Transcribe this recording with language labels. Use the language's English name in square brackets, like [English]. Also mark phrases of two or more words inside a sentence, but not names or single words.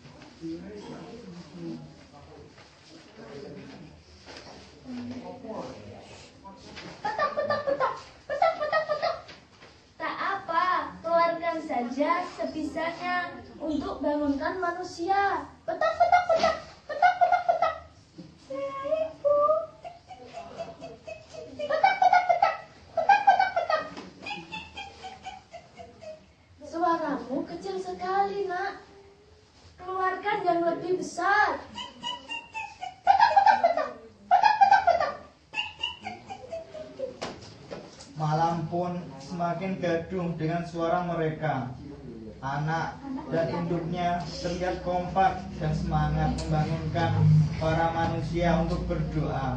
[Indonesian] Petok, petok, petok. Petok, petok, petok. Tak apa, keluarkan saja sebisanya untuk bangunkan manusia. Petok, petok, petok. Petok, petok, petok. Baik, Bu. Petok, petok, petok. Petok, petok, petok. Suaramu kecil sekali, nak. Keluarkan yang lebih besar. Petok, petok, petok. Petok, petok, petok. Malam pun semakin gaduh dengan suara mereka. Anak dan induknya terlihat kompak dan semangat membangunkan para manusia untuk berdoa.